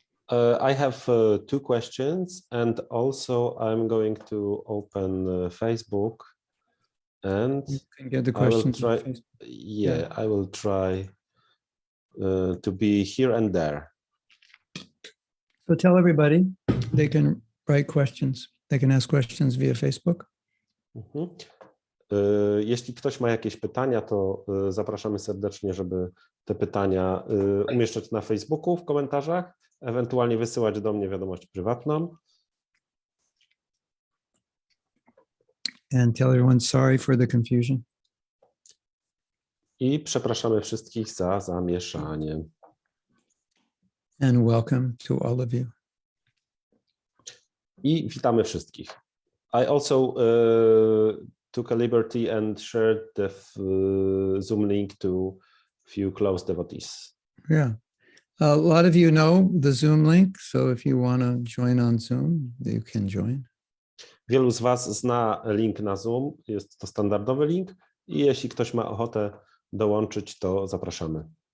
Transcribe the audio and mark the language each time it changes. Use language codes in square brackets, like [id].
[en] I have 2 questions, and also I'm going to open Facebook, and You can get the questions. I will try. Yeah, I will try to be here and there. So tell everybody they can write questions. They can ask questions via Facebook. [pl] Jeśli ktoś ma jakieś pytania, to zapraszamy serdecznie, żeby te pytania umieszczać na Facebooku w komentarzach, ewentualnie wysyłać do mnie wiadomość prywatną. [en] And tell everyone sorry for the confusion. [pl] I przepraszamy wszystkich za zamieszanie. [en] And welcome to all of you. [pl] I witamy wszystkich. [en] I also took a liberty and shared the Zoom link to few close devotees. Yeah. A lot of you know the Zoom link, so if you want to join on Zoom, you can join. [pl] Wielu z Was zna link na Zoom, jest to standardowy link i jeśli ktoś ma ochotę dołączyć, to zapraszamy.